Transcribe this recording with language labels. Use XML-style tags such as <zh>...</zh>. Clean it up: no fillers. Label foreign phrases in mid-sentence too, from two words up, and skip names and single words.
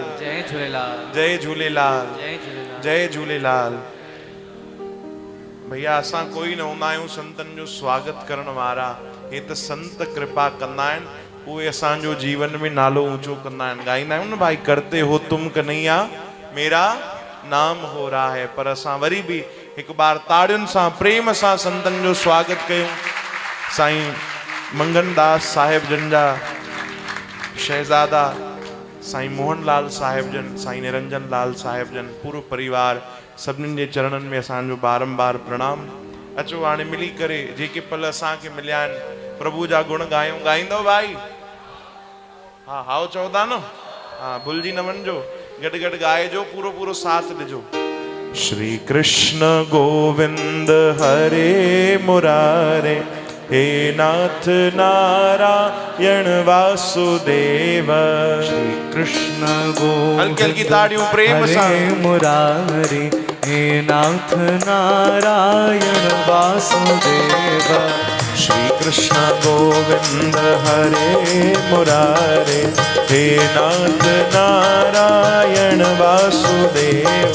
<sd>जय झूलेलाल, जय झूलेलाल, जय झूलेलाल, जय झूलेलाल। भैया असां कोई न हूंदा आहियूं संतन जो स्वागत करण वारा। हे त संत कृपा कंदा आहिनि, उहे असांजो जीवन में नालो ऊंचो कंदा आहिनि। ॻाईंदा आहियूं न भाई</sd> <hi>करते हो तुम कन्हैया मेरा नाम हो रहा है।</hi> <sd>पर असां वरी बि हिकु बार ताड़ियुनि सां प्रेम सां संतन जो स्वागत कयूं। साईं मंगनदास साहिब जन जा शहजादा साईं मोहनलाल साहिब जन, साईं निरंजन लाल साहिब जन, पूरो परिवार, सभिनीनि जे चरणनि में असांजो बारंबार प्रणाम। अचो हाणे मिली करे जेके पल असांखे मिलिया आहिनि प्रभु जा गुण ॻायूं। ॻाईंदो भाई? हा हाओ चओ था न? हा भुलिजी न वञिजो, गॾु गॾु ॻाइजो, पूरो पूरो साथ ॾिजो।</sd> <sa>श्री कृष्ण गोविंद हरे मुरारे, हे नाथ नारायण वासुदेव। श्री कृष्ण गोविंद</sa> <hi>हल्की हल्की ताड़ियों प्रेम से</hi> <sa>मुरारी, हे नाथ नारायण वासुदेव। श्री कृष्ण गोविंद हरे मुरारे, हे नाथ नारायण वासुदेव।</sa>